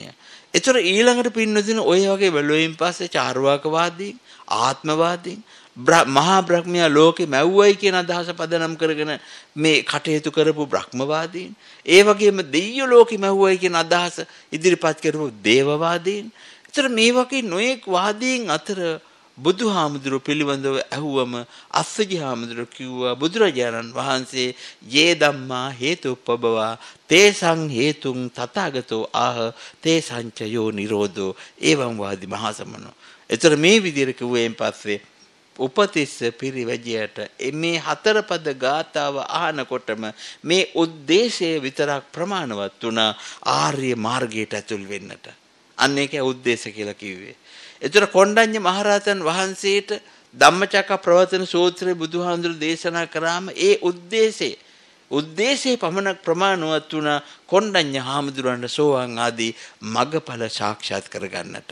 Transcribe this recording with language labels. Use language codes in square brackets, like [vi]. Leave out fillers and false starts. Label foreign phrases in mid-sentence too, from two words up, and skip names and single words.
[si] ඒතර ඊළඟට පින්නදින ඔය වගේ බැලුවෙන් පස්සේ චාර්වාකවාදීන්, ආත්මවාදීන්, මහා බ්‍රහ්මයා ලෝකෙ මැව්වයි කියන අදහස පදනම් කරගෙන මේ කටයුතු කරපු බ්‍රහ්මවාදීන්, ඒ වගේම දෙයියෝ ලෝකෙ මැව්වයි කියන අදහස ඉදිරිපත් කරපු දේවවාදීන්. ඒතර මේ වගේ නොයෙක් වාදීන් අතර බුදුහාමුදුරුවෝ පිළිබඳව ඇහුවම අස්සජිහාමුදුරුවෝ කිව්වා බුදුරජාණන් වහන්සේ [pi] යේ ධම්මා හේතුප්පබවා තේසං හේතුං තථාගතෝ ආහ තේසංචයෝ නිරෝධෝ එවං වාදි මහසමනෝ. [si] ඒතර මේ විදිහට කිව්වෙන් පස්සේ උපතිස්ස පිරිවැජයට මේ හතරපද ගාතාව අහනකොටම මේ උද්දේශය විතරක් ප්‍රමාණවත් වුණා ආර්ය මාර්ගයට ඇතුල් වෙන්නට. අන්න ඒකයි උද්දේශ කියලා කිව්වේ. ඒතර කොණ්ඩඤ්ඤ මහරහතන් වහන්සේට ධම්මචක්කප්‍රවර්තන සූත්‍රයේ බුදුහාමුදුරු දේශනා කරාම ඒ උද්දේශේ පමණක් ප්‍රමාණවත් වුණා කොණ්ඩඤ්ඤ හාමුදුරන්ට සෝවාන් ආදී මගඵල සාක්ෂාත් කරගන්නට.